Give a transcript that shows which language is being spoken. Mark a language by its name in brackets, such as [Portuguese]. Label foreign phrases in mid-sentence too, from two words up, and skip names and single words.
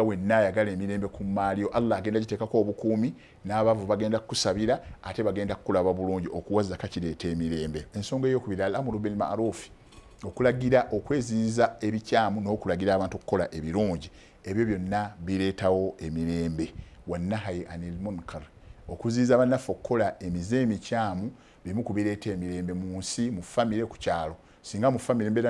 [Ganda] wenna ayagala emirembe ku maalyo Allah agenda giteekako obukuumi n'abaavu bagenda kukusabira ate bagenda kukulaba bulungi okuwa zaka kireeta emirembe ensonga ey'okubiri [Arabic] الأمر بالمعروف [Ganda] okulagira okweziyiza ebikyamu n'okulagira abantu okukola ebirungi ebyo byonna bireetawo emirembe [Arabic] والنهي عن المنكر [Ganda] okuziyiza bannaffe okukola emize emikyamu bimu kubireeta emirembe mu nsi mu famire ku kyalo singa mu famire mbeera